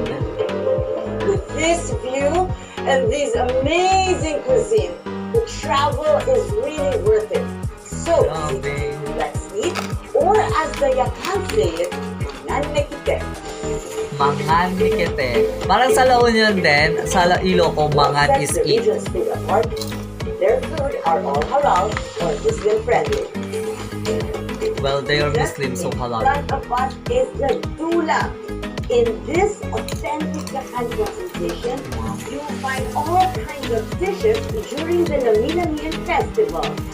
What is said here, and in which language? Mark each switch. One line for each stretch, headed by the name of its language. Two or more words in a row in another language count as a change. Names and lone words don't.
English: With this view and this amazing cuisine, the travel is really worth it. So, let's eat, or as the Yakan say it,
Yakan: nanekite. Mangan nikete.
Filipino: Parang sa La Union din, sa Ilocos,
English: mangan is eat. Their food are all halal or Muslim friendly. Well, they are Muslim, so halal. In front of us is the dula. In this authentic Yakan presentation, you will find all kinds of dishes during the Lami Lamihan Festival.